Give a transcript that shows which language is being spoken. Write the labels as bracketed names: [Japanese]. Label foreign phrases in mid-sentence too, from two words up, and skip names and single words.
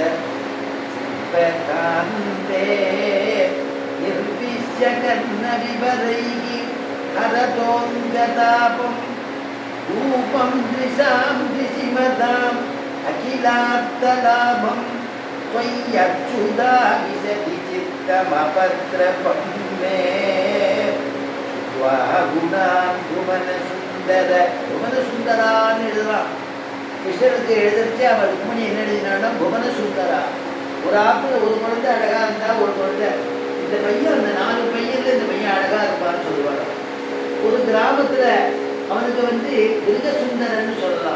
[Sanskrit] सिद्धकान्ते निर्विश्य कर्णविवरैः हरतोऽङ्गतापं रूपं दृशां दृशिमताम् अखिलार्थलाभं त्वय्यच्युता विशति चित्तमपत्रपं मे गुणान् [Tamil] புவனசுந்தரான்னு எழுதலாம். கிருஷ்ணனுக்கு எழுதிச்சு அவன் ருக்மிணி என்ன எழுதினான்னா புவனசுந்தரா. ஒரு ஆத்துல ஒரு குழந்தை அழகா இருந்தா ஒரு குழந்தை இந்த பையன் அந்த 4 பையன்ல இந்த பையன் அழகா இருப்பான்னு சொல்லுவாங்க. ஒரு கிராமத்துல அவனுக்கு மிருகசுந்தரன்னு சொல்லலாம்.